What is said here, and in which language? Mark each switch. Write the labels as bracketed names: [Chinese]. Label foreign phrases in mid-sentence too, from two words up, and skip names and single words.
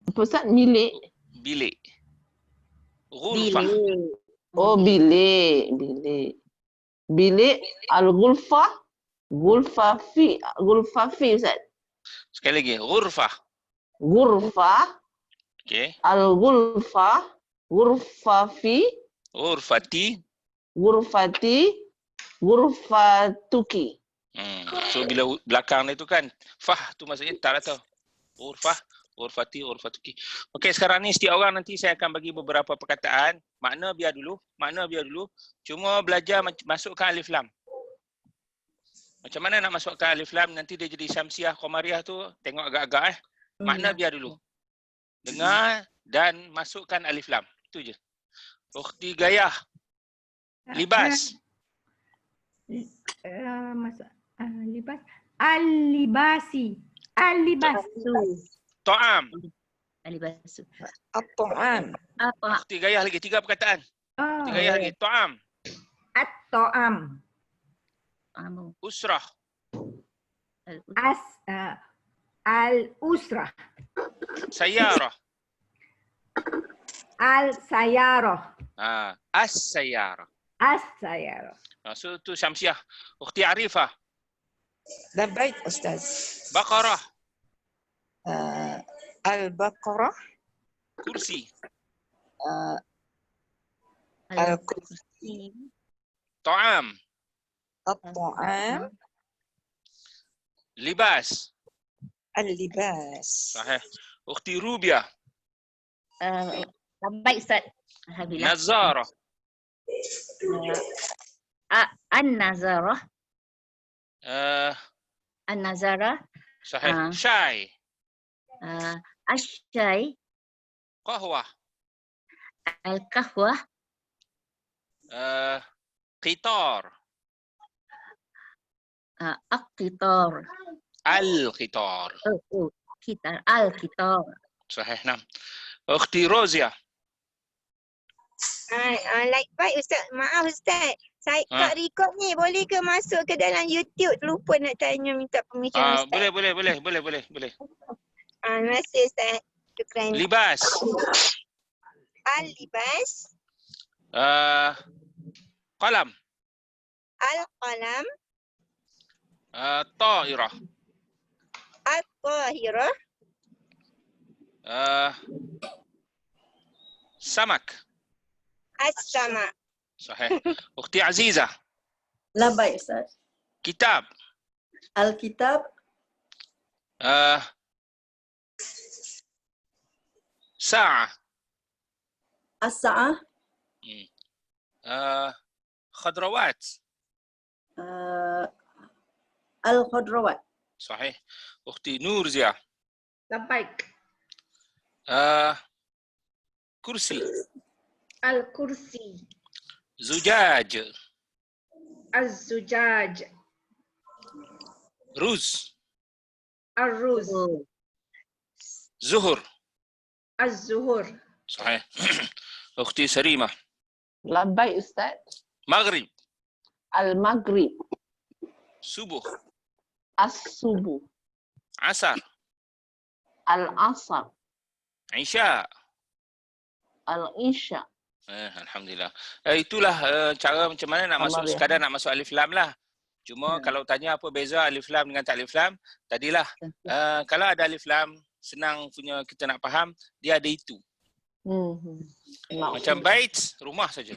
[Malay] Ustaz, milik. Bilik. Ghurfah. Oh, bilik. Bilik al-ghurfah. Ghurfah fi Ustaz. Sekali lagi, ghurfah. Ghurfah. Okey. [Arabic] Al-ghurfah. Ghurfah fi. [Malay] Ghurfati. [Arabic] Ghurfati. Ghurfatuki. [Malay] So bila belakang itu kan fah tu maksudnya tak tahu. [Arabic] Ghurfah, ghurfati, ghurfatuki. [Malay] Okey, sekarang ni setiap orang nanti saya akan bagi beberapa perkataan. Makna biar dulu. Cuma belajar masukkan alif lam. Macam mana nak masukkan alif lam nanti dia jadi syamsiah, qamariyah tu tengok agak-agak Makna biar dulu. Dengar dan masukkan alif lam. Itu je. Ukhti Gayah. Libas. Libas. [Arabic] Al-libasi. Al-libasu. [Malay] Ta'am. Al-libasu. At-ta'am. Apa? Ukhti Gayah lagi 3 perkataan. Ukhti Gayah lagi. Ta'am. At-ta'am. Amu. Usrah. Al-usrah. Sayyarah. Al-sayarah. As-sayyarah. As-sayarah. So tu syamsiah. Ukhti Arifah. Labbaik Ustaz. Baqarah. Al-Baqarah. Kursi. Al-kursi. Ta'am. At-ta'am. Libas. Al-libas. Sahih. Ukhti Rubiah. Baik Ustaz. Alhamdulillah. Nazarah. An-nazarah. An-nazarah. [Arabic] Sahih. Syai. [Malay] Asyai. Qahwah. Al-kahwah. Qitar. Al-qitar. Al-qitar. [Arabic] Kitar. Al-qitar. Sahih. Nam. Ukhti Rozia. [Malay] Like baik Ustaz. Maaf Ustaz. Saya tak record ni. Boleh ke masuk ke dalam YouTube? Lupa nak tanya minta permission Ustaz. Boleh. Terima kasih Ustaz. Syukran. Libas. Al-libas. Qalam. Al-qalam. Ta'irah. Al-tahirah. Samak. As-sama. Sahih. Ukhti Azizah. Labbaik Ustaz. Kitab. Al-kitab. Sa'ah. As-sa'ah. Khadrawat. Al-khudrawat. Sahih. Ukhti Nurzia. Labbaik. Kursi. Al-kursi. Zujaj. Az-zujaj. Ruz. Ar-ruz. Zuhur. Az-zuhur. Sahih. Ukhti Sarimah. Labbaik Ustaz. Maghrib. Al-maghrib. Subuh. As-subuh. Asar. Al-asar. Isya. Al-isya. Alhamdulillah. Itulah cara macam mana nak masuk, sekadar nak masuk alif lam lah. Cuma kalau tanya apa beza alif lam dengan tak alif lam, tadilah kalau ada alif lam senang punya kita nak faham, dia ada itu. Macam bait, rumah saja.